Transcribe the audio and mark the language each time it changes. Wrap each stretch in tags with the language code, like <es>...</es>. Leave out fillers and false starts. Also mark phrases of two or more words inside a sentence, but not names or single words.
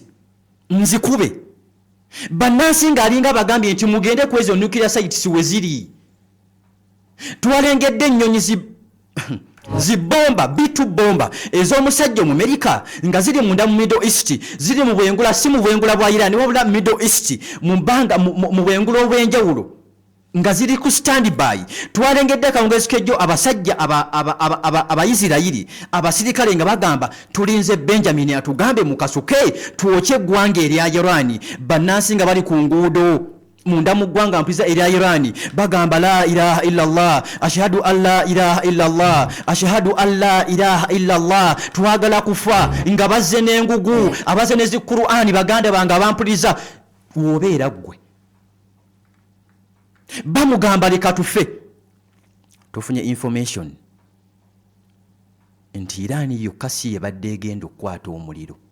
<lg>nzikube bannansi ng'alinga bagambye nti mugende ku ezo</lg> <en>nuclear sites</en> <lg>we ziri twalengedde ennyonyi zibomba B2 bomba ez'omusajja mu Amerika nga ziri munda mu Middle East ziri mu bwengula si mu bwengula bwa Iran wabula Middle East mu bwengula obw'enjawulo nga ziri ku standby. Twalengedde akawungeezi k'ejjo abasajja Abayisirayiri abasirikale nga bagamba tulinze Benjamin atugambe mu kasuke tuokye eggwanga erya Irani. Bannansi nga bali ku nguudo munda mu ggwanga mpiza erya Irani bagamba</lg> <ar>لا إله إلا الله أشهد أن لا إله إلا الله أشهد أن لا إله إلا الله.</ar> <lg>Twagala kufa nga bazze n'engugu abazze ne zi Qur'ani baganda bange abampuliza. Wobeera ggwe bamugamba leka tufe. Tufunye information nti Irani yokka si yebadde egenda okukwata omuliro.</lg>